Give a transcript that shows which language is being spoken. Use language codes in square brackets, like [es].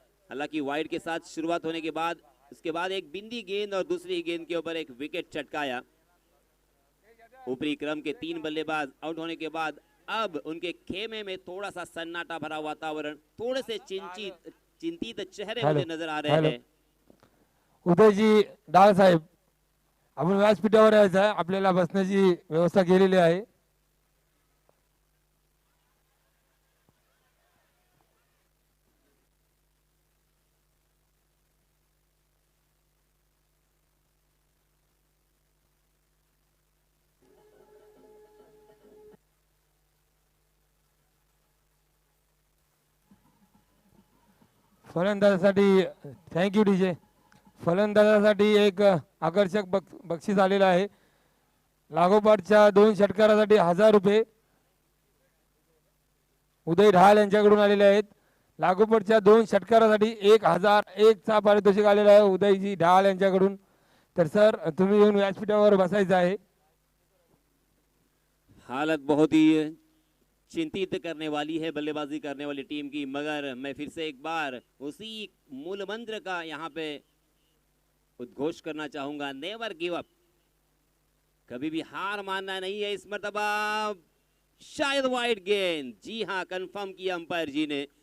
[hi] हालांकि वाइड के साथ शुरुआत होने के बाद उसके बाद एक बिंदी गेंद और दूसरी गेंद के ऊपर एक विकेट चटकाया। ऊपरी क्रम के 3 बल्लेबाज आउट होने के बाद अब उनके खेमे में थोड़ा सा सन्नाटा भरा वातावरण, थोड़े से चिंतित चेहरे मुझे नजर आ रहे हैं। [mr] उदयजी डाळ साहेब, आपण व्यासपीठावर यायचं आहे, आपल्याला बसण्याची व्यवस्था केलेली आहे। फलंदाजासाठी थँक्यू डीजे। फलंदाजासाठी एक आकर्षक बक्षीस आलेलं आहे। लागोपाठच्या 2 षटकारासाठी 1000 रुपये उदय ढाल यांच्याकडून आलेले आहेत। लागोपाठच्या 2 षटकारासाठी 1001 चा पारितोषिक आलेला आहे उदयजी ढाल यांच्याकडून. तर सर तुम्ही येऊन व्यासपीठावर बसायचं आहे. [hi] हालत बहुत ही चिंतित करने वाली है बल्लेबाजी करने वाली टीम की, मगर मैं फिर से एक बार उसी मूल मंत्र का यहाँ पे उद्घोष करना चाहूंगा, [en] never give up, [hi] कभी भी हार मानना नहीं है। इस मर्तबा शायद वाइड गेंद, जी हाँ कंफर्म किया अंपायर जी ने।